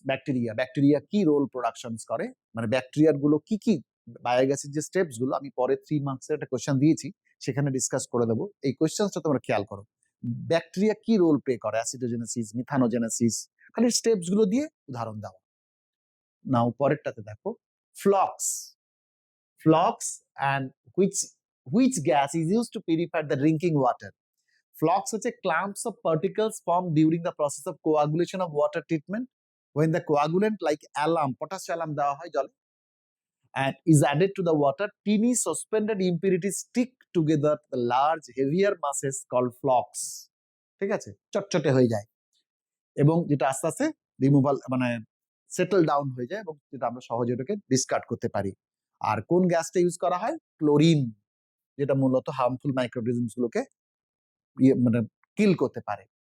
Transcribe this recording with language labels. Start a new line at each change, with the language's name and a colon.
Bangla: Bacteria কি role productions করে, মানে ব্যাকটেরিয়ার গুলো কি কি, বায়োগ্যাসের যে স্টেপস গুলো, আমি পরে 3 মার্কসের একটা কোশ্চেন দিয়েছি, সেখানে ডিসকাস করে দেবো। এই কোশ্চেনটা তোমরা খেয়াল করো, ব্যাকটেরিয়া কি রোল প্লে করে, অ্যাসিডোজেনেসিস, মিথানোজেনেসিস, খালি স্টেপস গুলো দিয়ে উদাহরণ দাও। নাও পরেরটাতে দেখো,
English: flocks and which gas is used to purify the drinking water. Flocks হচ্ছে clumps of particles formed during the process of coagulation of water treatment when the coagulant like alum, potash alum
Bangla: দেওয়া হয় জলে,
English: and is added to the water. Teeny suspended impurities stick together the large heavier masses called flocks.
Bangla: ঠিক আছে, চটচটে হয়ে যায়, এবং যেটা আস্তে আস্তে রিমুভাল, মানে সেটেল ডাউন হয়ে যায়, এবং যেটা আমরা সহজে এটাকে ডিসকার্ড করতে পারি। আর কোন গ্যাসটা ইউজ করা হয়? ক্লোরিন, যেটা মূলত হার্মফুল মাইক্রোঅর্গানিজমস গুলোকে মানে কিল করতে পারে।